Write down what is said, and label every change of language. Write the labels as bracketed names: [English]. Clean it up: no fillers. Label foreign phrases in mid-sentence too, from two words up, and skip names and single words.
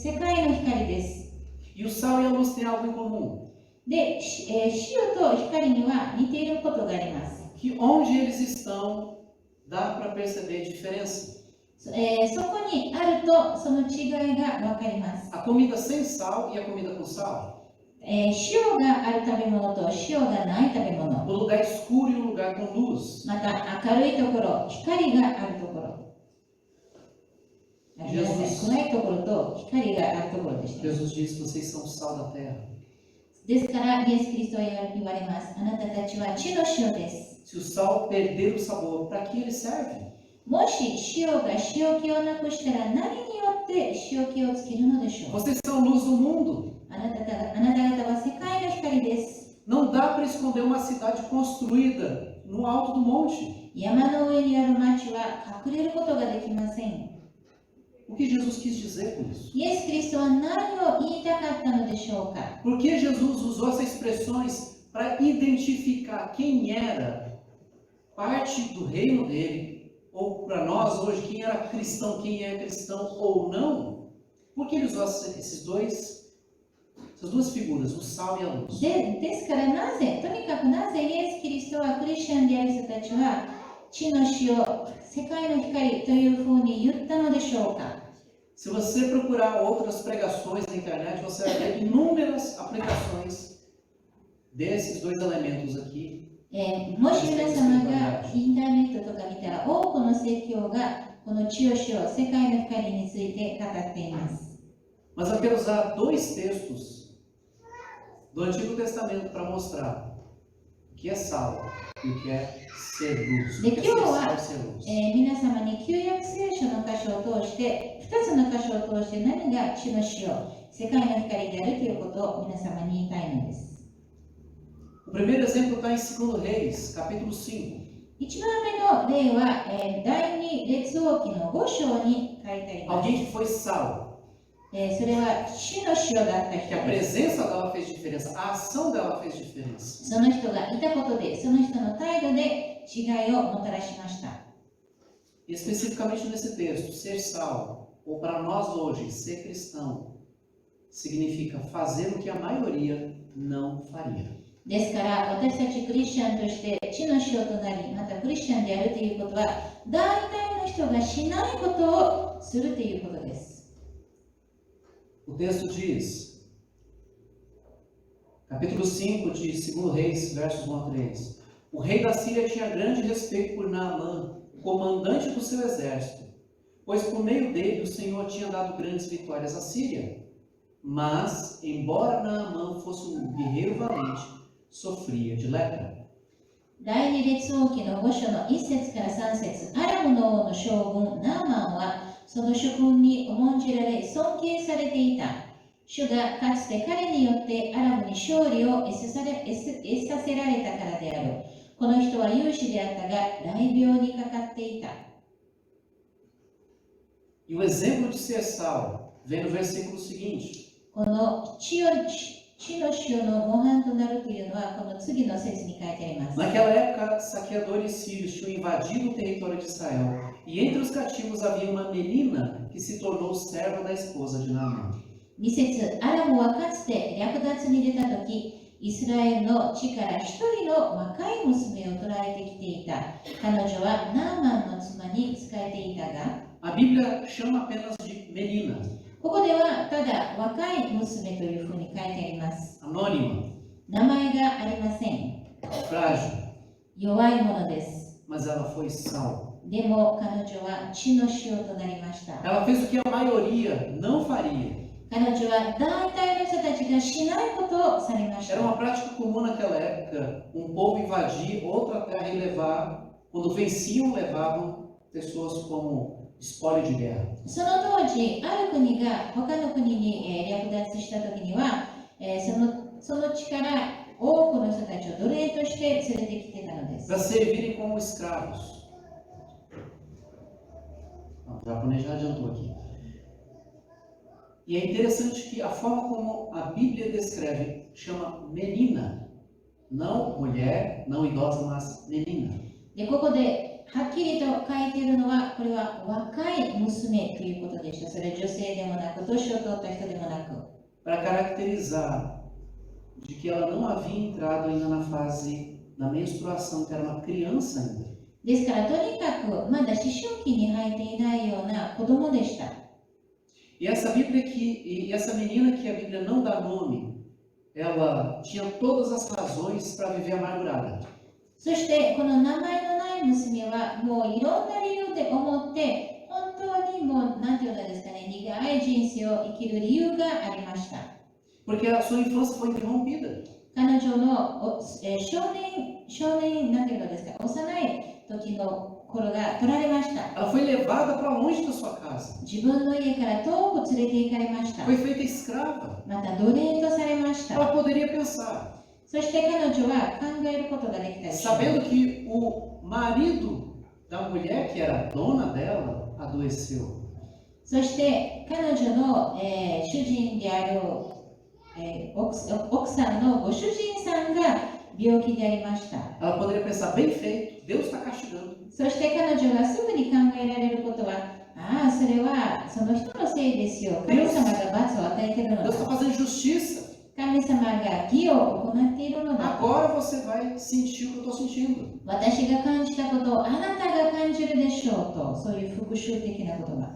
[Japanese] 世界の光です。 [Portuguese] E o sal e a luz têm algo em comum. [Japanese] で、塩と光には似ていることがあります。 [Portuguese] Que onde eles estão, dá para perceber a diferença. [Japanese] そこにあるとその違いがわかります。 [Portuguese] A comida sem sal e a comida com sal. [Japanese] 塩がある食べ物と塩がない食べ物、 [Portuguese] O lugar escuro e o lugar com luz. [Japanese] また明るいところ、光があるところ、暗いところと光があるところでした。 [Portuguese] Jesus diz: vocês são o sal da terra. [Japanese] ですからイエス・キリストは言われます。あなたたちは地の塩です。 [Portuguese] Se o sal perder o sabor, para que ele serve? [Japanese] もし塩が塩気をなくしたら何によって塩気をつけるのでしょう。 [Portuguese] Vocês são a luz do mundo. [Japanese] あなた方は世界の光です。 [Portuguese] Não dá para esconder uma cidade construída no alto do monte. [Japanese] 山の上にある町は隠れることができません。 [Portuguese] O que Jesus quis dizer com isso? [Japanese] イエス・キリストは何を言いたかったのでしょうか。 [Portuguese] Por que Jesus usou essas expressões para identificar quem era parte do reino dele, ou para nós hoje, quem era cristão, quem é cristão ou não? Por que ele usou essas duas figuras, o sal e a luz? [Japanese] ですからとにかくなぜイエス・キリストはクリスチャンである人たちは地の塩、世界の光というふうに言ったのでしょうか。 [Portuguese] Se você procurar outras pregações na internet, você vai ver inúmeras aplicações desses dois elementos aqui. [Japanese] もし皆様がインターネットとか見たら多くの説教がこの地を塩、世界の光について語っています。 [Portuguese] Mas eu quero usar dois textos do Antigo Testamento para mostrar o que é sal e o que é ser luz. O que é ser sal e ser luz. [Japanese] 皆様に旧約聖書の箇所を通して2つの箇所を通して何が地の塩、世界の光であるということを皆様に言いたいのです。 [Portuguese] O primeiro exemplo está em 2 Reis, capítulo 5. [Japanese] 1 番目の例は、第2列王記の5章に書いてあります。 [Portuguese] Alguém que foi sal. [Japanese] それは地の塩だった [Portuguese] Que a [Japanese] 人です。 [Portuguese] presença dela fez diferença, a ação dela fez diferença. [Japanese] その人がいたことで、その人の態度で違いをもたらしました。 [Portuguese] E especificamente nesse texto, ser sal, ou para nós hoje, ser cristão, significa fazer o que a maioria não faria. [Japanese] ですから私たちクリスチャンとして地の塩となり、またクリスチャンであるということは大体の人がしないことをするということです。 [Portuguese] O texto diz, capítulo 5 de 2 Reis, versos 1 a 3. O rei da Síria tinha grande respeito por Naamã, o comandante do seu exército, pois por meio dele o Senhor tinha dado grandes vitórias à Síria. Mas, embora Naamã fosse um guerreiro valente, sofria de lepra. [Japanese] 第二列王記の5章の1節から3節、アラムの王の将軍ナーマンはその諸君に重んじられ尊敬されていた。主がかつて彼によってアラムに勝利を得させられたからである。この人は勇士であったが雷病にかかっていた。 [Portuguese] E o exemplo de ser sal vem no versículo seguinte. [Japanese] この地の塩の模範となるというのはこの次の節に書いてあります。 [Portuguese] Naquela época, saqueadores sírios tinham invadido o território de Israel, e entre os cativos havia uma menina que se tornou serva da esposa de Naamã. [Japanese] 2 節、アラムはかつて略奪に出たとき、イスラエルの地から一人の若い娘を捕らえてきていた。彼女はナーマンの妻に仕えていたが、 [Portuguese] A Bíblia chama apenas de menina, [Japanese] ここではただ若い娘というふうに書いてあります。 [Portuguese] anônima, [Japanese] 名前がありません。 [Portuguese] frágil, [Japanese] 弱いものです。 [Portuguese] mas ela foi sal. [Japanese] でも彼女は地の塩となりました。 [Portuguese] Ela fez o que a maioria não faria. [Japanese] 彼女は大体の人たちがしないことをされまし [Portuguese] Era [Japanese] た。 [Portuguese] uma prática comum naquela época, um povo invadir outra terra e levar, quando venciam, levavam pessoas como espólio de guerra. [Japanese] その当時、ある国が他の国に略奪したときには、その地から多くの人たちを奴隷として連れてきてたのです。 [Portuguese] Para servirem como escravos. O japonês já adiantou aqui. E é interessante que a forma como a Bíblia descreve chama menina, não mulher, não idosa, mas menina. [Japanese] で、ここではっきりと書いているのは、これは若い娘ということでした。それは女性でもなく、年を取った人でもなく。 [Portuguese] Para caracterizar de que ela não havia entrado ainda na fase da menstruação, que era uma criança ainda. [Japanese] ですから、とにかくまだ思春期に入っていないような子供でした。 [Portuguese] E essa menina que a Bíblia não dá nome, ela tinha todas as razões para viver amargurada. [Japanese] そしてこの名前のない娘はもういろんな理由で思って本当にもう何て言うんですかね、苦い人生を生きる理由がありました。 [Portuguese] Porque a sua infância foi interrompida. [Japanese] 彼女の少年なんていうのですか、幼い時の頃が取られました。 [Portuguese] Ela foi levada para longe da sua casa. [Japanese] 自分の家から遠く連れて行かれました。 [Portuguese] Foi feita escrava. [Japanese] また奴隷とされました。 [Portuguese] Ela poderia pensar, [Japanese] そして彼女は考えることができたでしょう。 [Portuguese] sabendo que o marido da mulher que era dona dela adoeceu. [Japanese] そして彼女の、主人である、奥さんのご主人さんが病気でありました。 [Portuguese] Ela poderia pensar, bem feito, Deus está castigando. [Japanese] そして彼女がすぐに考えられることは、ああ、それはその人のせいですよ。神様が罰を与えているの [Portuguese] Deus está [Japanese] だ。 [Portuguese] fazendo justiça. [Japanese] 神様が義を行っているのだ。 [Portuguese] Agora você vai sentir o que eu estou sentindo. [Japanese] 私が感じたことをあなたが感じるでしょうと、そういう復讐的な言葉。